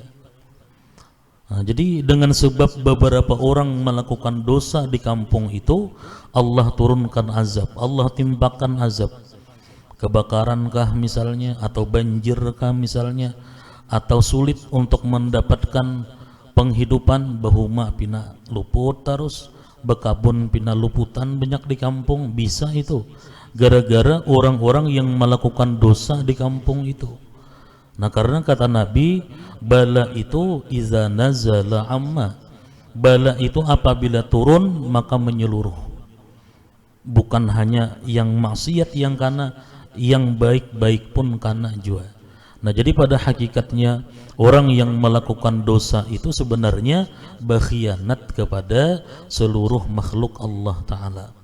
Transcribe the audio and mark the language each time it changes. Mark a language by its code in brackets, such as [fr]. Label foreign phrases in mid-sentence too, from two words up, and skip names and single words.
[id] Nah, jadi dengan sebab beberapa orang melakukan dosa di kampung itu, Allah turunkan azab, Allah timpakan azab. Kebakarankah misalnya, atau banjirkah misalnya, atau sulit untuk mendapatkan penghidupan, [bjn] bahuma pina luput terus, bekabun pina luputan banyak [id] di kampung, bisa itu gara-gara orang-orang yang melakukan dosa di kampung itu. Nah karena kata Nabi, bala itu [ar] إذا نزل عم, [id] bala itu apabila turun maka menyeluruh, bukan hanya yang maksiat yang kana, yang baik-baik pun kana juga. Nah jadi pada hakikatnya orang yang melakukan dosa itu sebenarnya berkhianat kepada seluruh makhluk Allah Ta'ala.